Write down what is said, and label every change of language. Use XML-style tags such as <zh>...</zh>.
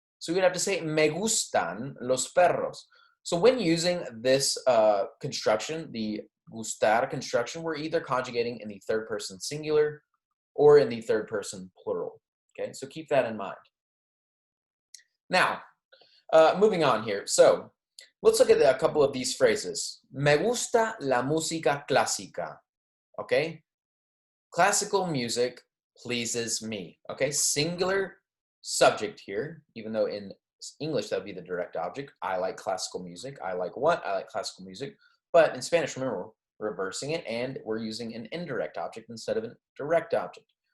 <en>So we'd have to say,</en> <es>me gustan los perros.</es> <en>So when using this construction, the gustar construction, we're either conjugating in the third person singular or in the third person plural. Okay, so keep that in mind. Now, moving on here. So let's look at a couple of these phrases.</en> <es>Me gusta la música clásica.</es> <en>Okay, classical music pleases me. Okay, singular subject here, even though in English that would be the direct object. I like classical music. I like what? I like classical music. But in Spanish, remember, we're reversing it and we're using an indirect object instead of a direct object.</en>